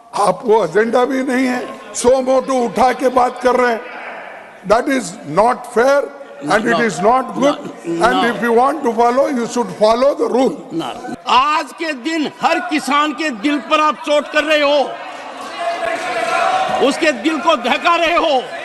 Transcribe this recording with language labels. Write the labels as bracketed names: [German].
[Hindi] आपको एजेंडा भी नहीं है, सो मोटो उठा के बात कर रहे हैं। [English] That is not fair and it is not good and if you want to follow you should follow the rule. [Hindi] आज के दिन हर किसान के दिल पर आप चोट कर रहे हो, उसके दिल को दहका रहे हो।